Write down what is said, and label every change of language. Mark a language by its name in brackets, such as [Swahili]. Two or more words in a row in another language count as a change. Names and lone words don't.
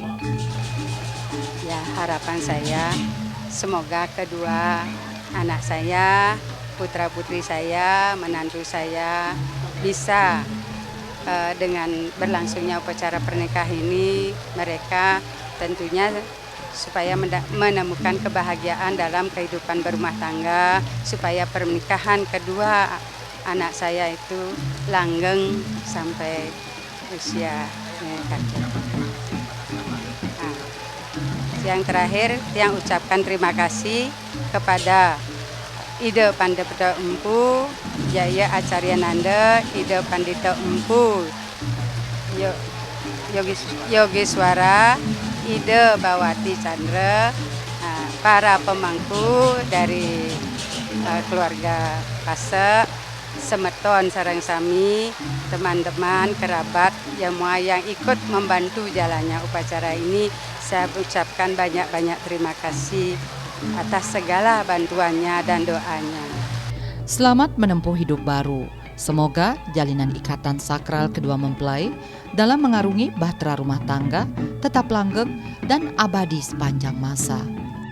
[Indonesian] Ya, harapan saya semoga kedua anak saya, putra-putri saya, menantu saya bisa dengan berlangsungnya upacara pernikahan ini, mereka tentunya supaya menemukan kebahagiaan dalam kehidupan berumah tangga, supaya pernikahan kedua anak saya itu langgeng sampai usia kakek. Yang terakhir, yang ucapkan terima kasih kepada Ida Pandita Empu Jaya Acarya Nanda, Ida Pandita Empu Yogiswara, Ida Bawati Chandra, para pemangku dari keluarga Pasek, [Balinese] semeton sareng sami, [Indonesian] teman-teman, kerabat yang ikut membantu jalannya upacara ini. Saya ucapkan banyak-banyak terima kasih atas segala bantuannya dan doanya. Selamat menempuh hidup baru. Semoga jalinan ikatan sakral kedua mempelai dalam mengarungi bahtera rumah tangga tetap langgeng dan abadi sepanjang masa.